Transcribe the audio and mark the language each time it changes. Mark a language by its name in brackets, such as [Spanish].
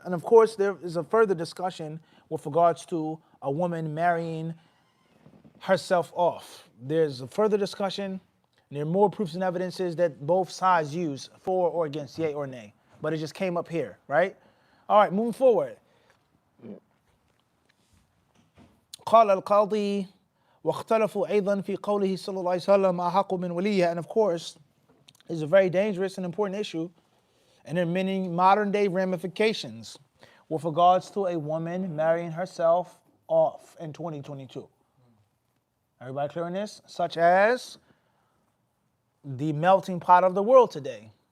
[English] And of course, there is a further discussion with regards to a woman marrying herself off. There's a further discussion. And there are more proofs and evidences that both sides use for or against, yay or nay. But it just came up here, right? All right, moving forward. [Arabic] قال القاضي واختلفوا أيضا في قوله صلى الله عليه وسلم أحق من وليها. [English] And of course, it's a very dangerous and important issue. And there are many modern day ramifications with regards to a woman marrying herself off in 2022. Everybody clear on this? Such as the melting pot of the world today.